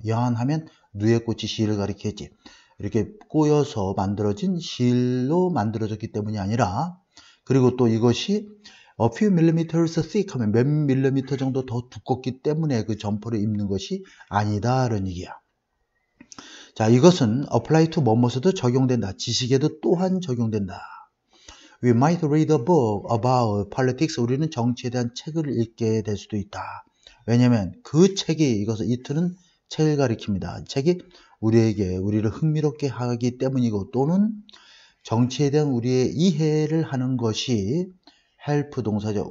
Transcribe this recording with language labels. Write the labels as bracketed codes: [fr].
[ko] 연하면 누에 꽂힌 실을 가리키겠지. 이렇게 꼬여서 만들어진 실로 만들어졌기 때문이 아니라 그리고 또 이것이 [en] a few millimeters thick [ko] 하면 몇 밀리미터 정도 더 두껍기 때문에 그 점퍼를 입는 것이 아니다 이런 얘기야. 자, 이것은 apply to 뭐뭐에도 적용된다. 지식에도 또한 적용된다. [en] We might read a book about politics. [ko] 우리는 정치에 대한 책을 읽게 될 수도 있다. 왜냐하면 그 책이 이것을 이트는 책을 가리킵니다. 책이 우리를 흥미롭게 하기 때문이고 또는 정치에 대한 우리의 이해를 하는 것이 help 동사죠.